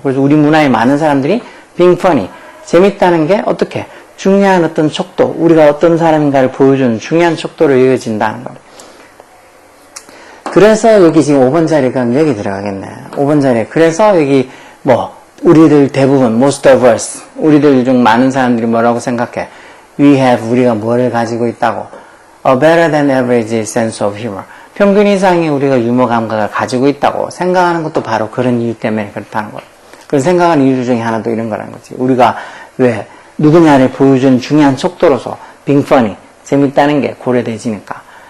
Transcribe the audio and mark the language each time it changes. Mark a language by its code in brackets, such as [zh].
[ko] 그래서 우리 문화에 많은 사람들이 [en] being funny [ko] 재밌다는 게 어떻게 중요한 어떤 척도 우리가 어떤 사람인가를 보여주는 중요한 척도로 여겨진다는 거. 그래서 여기 지금 5번 자리가 여기 들어가겠네. 5번 자리에 그래서 여기 뭐 우리들 대부분 [en] most of us [ko] 우리들 중 많은 사람들이 뭐라고 생각해? [en] We have [ko] 우리가 뭐를 가지고 있다고? [en] A better than average sense of humor. [ko] 평균 이상의 우리가 유머 감각을 가지고 있다고 생각하는 것도 바로 그런 이유 때문에 그렇다는 거예요. 그 생각하는 이유 중에 하나도 이런 거라는 거지. 우리가 왜 누구냐를 보여준 중요한 척도로서 [en] being funny [ko] 재밌다는 게 고려되지니까.